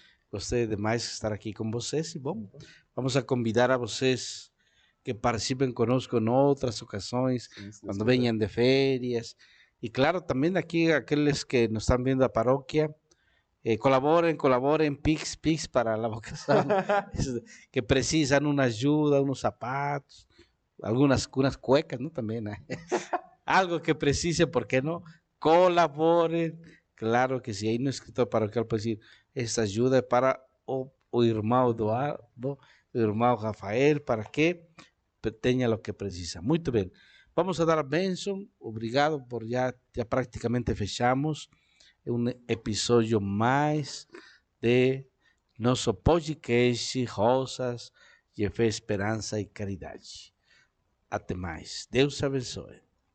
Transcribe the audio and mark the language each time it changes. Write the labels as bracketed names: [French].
[Portuguese] Gostei demais de estar aqui com vocês e bom, vamos a convidar a vocês que participem conosco em outras ocasiões, quando venham de férias. E claro, também aqui aqueles que nos estão vendo da paróquia, colaborem, Pix para a vocação, que precisam uma ajuda, uns sapatos, algumas cuecas, não, também, né? [Spanish] Algo que precise, ¿por qué no? Colaboren. Claro que sí, hay un escritor parroquial puede decir, esta ayuda es para [Portuguese] o irmão Eduardo, o irmão Rafael, para que tenha o que precisa. Muito bem. Vamos a dar a bênção. Obrigado por já praticamente fechamos um episódio mais de nosso podcast Rosas de Fé, Esperança e Caridade. Até mais. Deus abençoe.